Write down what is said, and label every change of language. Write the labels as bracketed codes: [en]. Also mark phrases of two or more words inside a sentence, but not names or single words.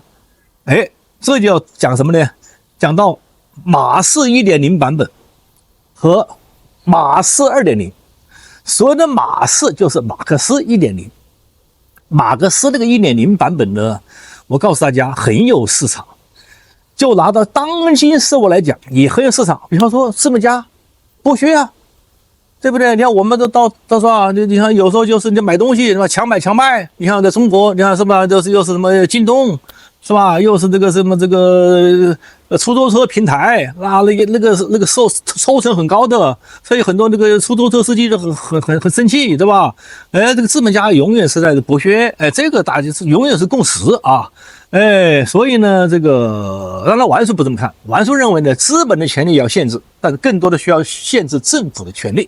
[zh] 哎，這就要講什麼呢？講到馬氏 1.0 版本和馬氏 2.0。所謂的馬氏就是馬克思 1.0， 馬克思那個 1.0 版本呢，我告訴大家很有市場，就拿到當今事物來講也很有市場。比方說資本家剝削啊，對不對？你看我們都到是吧？你看有時候就是你買東西是吧，強買強賣。你看在中國，你看是吧？又是什麼京東是吧？又是這個什麼這個出租車平台啊，那個抽成很高的，所以很多那個出租車司機就很生氣，對吧？哎，這個資本家永遠是在剝削，哎，這個大家是永遠是共識啊。哎，所以呢，這個當然王叔不這麼看，王叔認為呢，資本的權利要限制，但是更多的需要限制政府的權利。